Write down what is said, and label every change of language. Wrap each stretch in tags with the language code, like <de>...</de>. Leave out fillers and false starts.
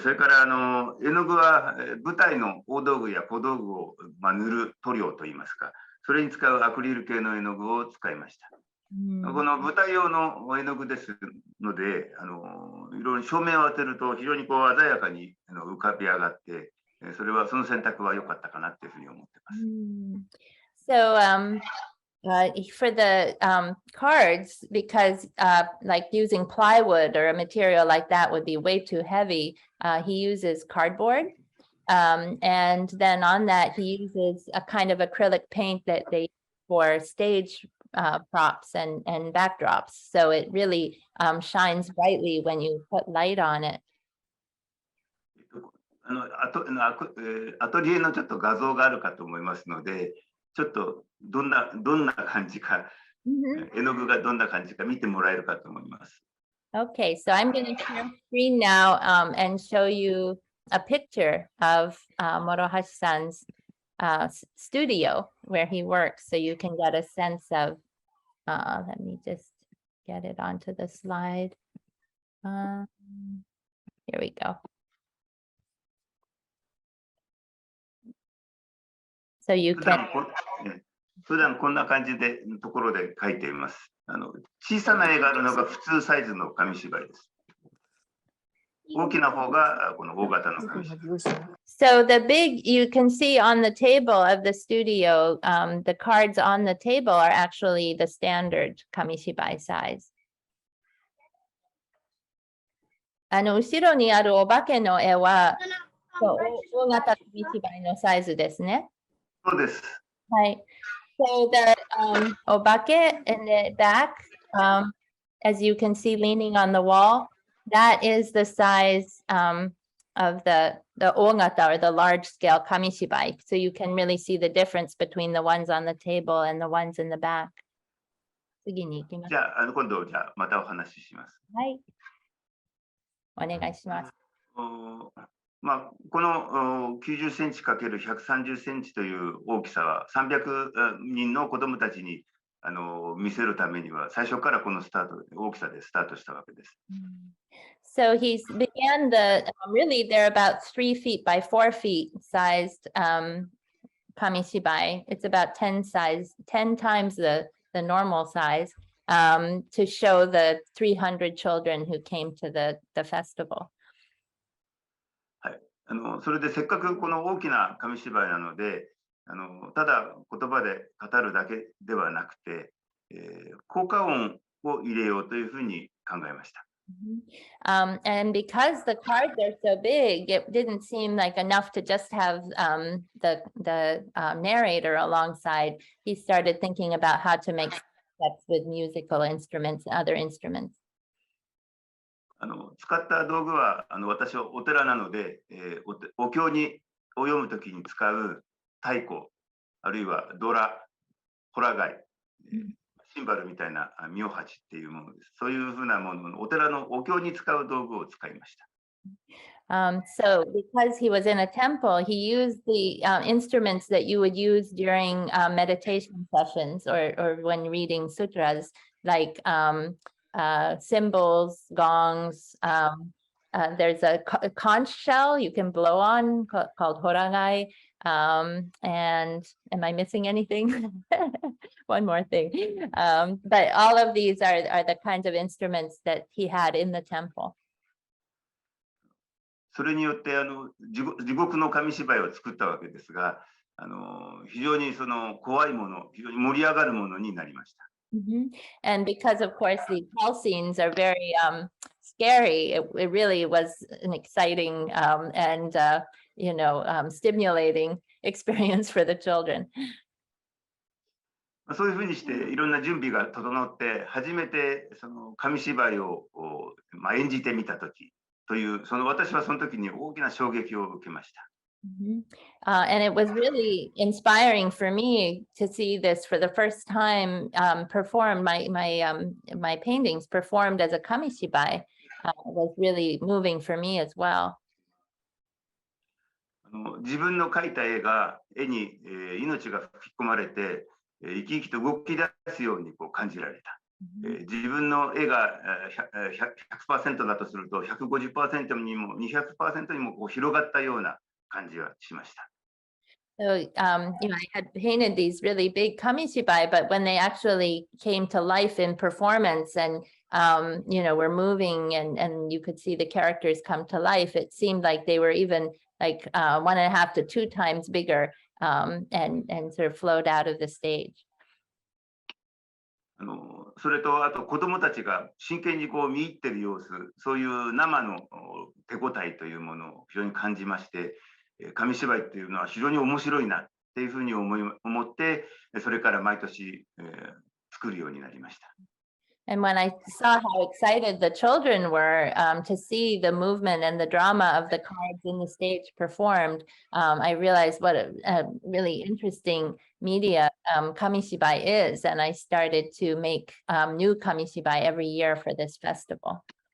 <ja>それから絵の具は舞台の大道具や小道具を、塗る塗料といいますか、それに使うアクリル系の絵の具を使いました。この舞台用の絵の具ですので、いろいろ照明を当てると非常にこう鮮やかに浮かび上がって、その選択は良かったかなっていうふうに思ってます。</ja> <en>So for the cards, because like using plywood or a material like that would be way too heavy, he uses cardboard. And then on that, he uses a kind of acrylic paint that they use for stage props and backdrops. So it really shines brightly when you put light on it.</en> <ja>アトリエのちょっと画像があるかと思いますので、ちょっとどんな感じか、絵の具がどんな感じか見てもらえるかと思います。</ja> <en>Okay, so I'm going to share screen now and show you a picture of Morohashi-san's studio where he works, so you can get a sense of, let me just get it onto the slide. Here we go. So you can.</en> <ja>普段こんな感じでところで描いています。小さな絵があるのが普通サイズの紙芝居です。大きな方がこの大型の紙芝居。</ja> <en>So the big, you can see on the table of the studio, the cards on the table are actually the standard Kamishibai size.</en> <ja>後ろにあるお化けの絵は大型紙芝居のサイズですね。そうです。はい。</ja> <en>So the obake in the back, as you can see leaning on the wall, that is the size of the ogata or the large scale kamishibai. So you can really see the difference between the ones on the table and the ones in the back.</en> <ja>次に行きます。じゃあ、今度、じゃあ、またお話しします。はい。お願いします。まあ、この90センチ ×130 センチという大きさは300人の子どもたちに見せるためには最初からこの大きさでスタートしたわけです。</ja> <en>So he began really they're about 3 feet by 4 feet sized Kamishibai. It's about 10 times the normal size to show the 300 children who came to the festival.</en> <ja>はい、それでせっかくこの大きな紙芝居なのでただ言葉で語るだけではなくて、効果音を入れようというふうに考えました。</ja> <en>And because the cards are so big, it didn't seem like enough to just have the narrator alongside. He started thinking about how to make steps with musical instruments and other instruments.</en> <ja>使った道具は私はお寺なので、お経にを読むときに使う太鼓、あるいはドラ、ホラ貝、シンバルみたいなミョハチっていうものです。そういうふうなものをお寺のお経に使う道具を使いました。</ja> <en>So because he was in a temple, he used the instruments that you would use during meditation sessions or when reading sutras, like cymbals, gongs. There's a conch shell you can blow on called horagai. And am I missing anything? One more thing. But all of these are the kinds of instruments that he had in the temple.</en> <ja>それによって地獄の紙芝居を作ったわけですが、非常に怖いもの、非常に盛り上がるものになりました。</ja> <en>And because of course the hell scenes are very scary, it really was an exciting and stimulating experience for the children.</en> <ja>そういうふうにしていろんな準備が整って初めて紙芝居を演じてみたときという私はその時に大きな衝撃を受けました。</ja> <en>And it was really inspiring for me to see this for the first time performed. My paintings performed as a kamishibai was really moving for me as well.</en> <ja>自分の描いた絵に命が吹き込まれて生き生きと動き出すように感じられた。自分の絵が 100% だとすると 150% にも 200% にも広がったような感じがしました。</ja> <en>So, I had painted these really big kamishibai, but when they actually came to life in performance and, were moving and you could see the characters come to life, it seemed like they were even like 1.5 to 2 times bigger and sort of flowed out of the stage.</en> <ja>それとあと子どもたちが真剣に見入っている様子、そういう生の手応えというものを非常に感じまして、紙芝居っていうのは非常に面白いなっていうふうに思って、それから毎年、作るようになりました。</ja> <en>And when I saw how excited the children were to see the movement and the drama of the cards in the stage performed, I realized what a really interesting media Kamishibai is. And I started to make new Kamishibai every year for this festival.</en>